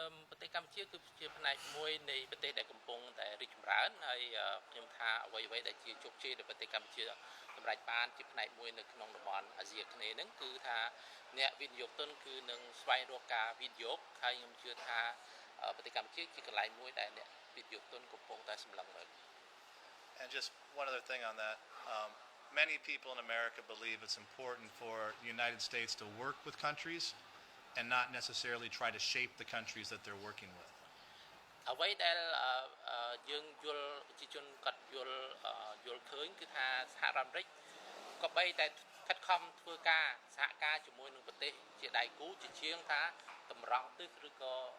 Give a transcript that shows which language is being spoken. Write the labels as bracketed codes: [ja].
[km] ប្រទេសកម្ពុជាគឺជាផ្នែកមួយនៃប្រទេសដែលកំពុងតែរីកចម្រើនហើយខ្ញុំថាអ្វីៗដែលជាជោគជ័យដែលប្រទេសកម្ពុជាសម្រេចបានជាផ្នែកមួយនៅក្នុងតំបន់អាស៊ីអាគ្នេយ៍ហ្នឹងគឺថាអ្នកវិនិយោគទុនគឺនឹងស្វែងរកការវិនិយោគហើយខ្ញុំជឿថាប្រទេសកម្ពុជាជាកន្លែងមួយដែលអ្នកវិនិយោគទុនកំពុងតែសម្លឹងមើល [en] And just one other thing on that. Many people in America believe it's important for the United States to work with countries and not necessarily try to shape the countries that they're working with. [km] អ្វីដែលយើងយល់ប្រជាជនគាត់យល់ឃើញគឺថាសហរដ្ឋអាមេរិកក៏បីតែខិតខំធ្វើការសហការជាមួយនឹងប្រទេសជាដៃគូជាជាងថាតម្រង់ទិសឬក៏